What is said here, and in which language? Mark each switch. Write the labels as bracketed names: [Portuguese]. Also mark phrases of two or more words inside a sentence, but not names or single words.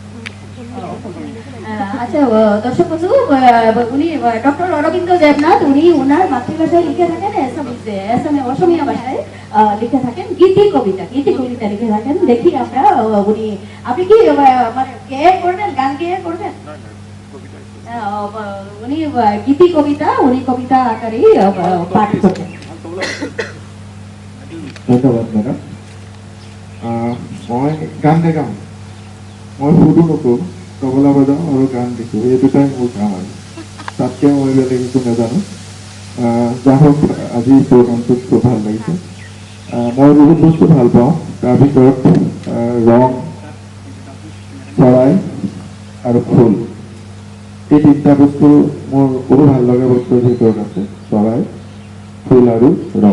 [Bangla] আচ্ছা দর্শক বন্ধু, উনি ডক্টর অরবিন্দ দেবনাথ, উনি ওনার মাতৃভাষায় লিখে থাকেন, অসমীয়া ভাষায় লিখে থাকেন গীতি কবিতা লিখে থাকেন। দেখি আমরা উনি, আপনি কি মানে গেয়ে করবেন, গান গেয়ে করবেন? উনি গীতি কবিতা, উনি কবিতা আকারেই পাঠ করবেন। ধন্যবাদ ম্যাডাম। [Assamese] মই গান নেগাওঁ, মই সুৰো নকৰোঁ, তবলা বজাওঁ আৰু গান লিখোঁ, এই দুটাই মোৰ কাম আৰু তাতকৈ মই বেলেগ একো নাজানো। যা হওক আজি প্ৰগ্ৰামটোত খুব ভাল লাগিছে। মই বহুত বস্তু ভাল পাওঁ, তাৰ ভিতৰত ৰং, চৰাই আৰু ফুল, এই তিনিটা বস্তু মোৰ বহু ভাল লগা বস্তুৰ ভিতৰত আছে, চৰাই, ফুল আৰু ৰং।